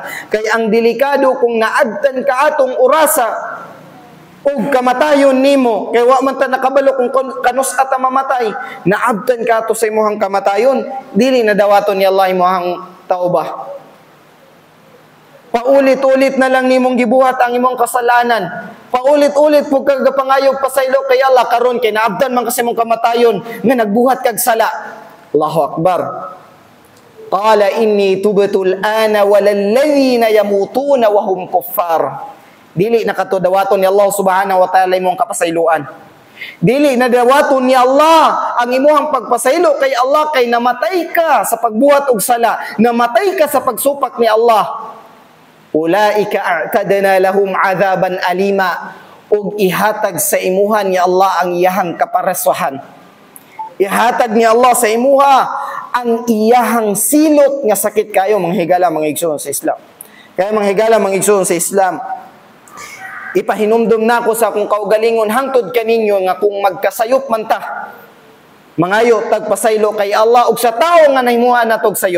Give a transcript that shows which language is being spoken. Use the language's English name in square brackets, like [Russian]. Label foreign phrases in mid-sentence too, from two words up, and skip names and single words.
[Cebuano] Kay ang delikado kung naadtan ka atong orasa og kamatayon nimo, kay wa man ta nakabalo kung kanus ata mamatay, naabtan ka to sa imong kamatayon, dili na dawaton ni Allah imong tauba. Paulit-ulit na lang nimong gibuhat ang imong kasalanan. Paulit-ulit pug kag pangayog pasaylo kay Allah karon kay naabtan man kasi imong kamatayon nga nagbuhat kag sala. [Arabic] الله أكبر. قال إني تبت الآن والذين يموتون وهم كفار. [Cebuano] Dili na katudawaton ni Allah [Arabic] سبحانه وتعالى [Cebuano] imong kapasayloan. Dili na dawaton ni Allah ang imong pagpasaylo kay Allah kay namatay ka sa pagbuhat og sala, namatay ka sa pagsupak ni Allah. [Arabic] أولئك أعتدنا لهم عذابا أليما, [Cebuano] ug ihatag sa imuha ni Allah ang iyahang kaparasuhan. Ihatag ni Allah sa imuha ang iyahang silot nga sakit kayo mga higala mga igsoon sa Islam. Kaya mga higala mga igsoon sa Islam, ipahinumdum na ako sa akong kaugalingon hangtod kaninyo nga kung magkasayop man ta, mangayo tagpasaylo kay Allah ug sa tawo nga nahimuha natog sayop.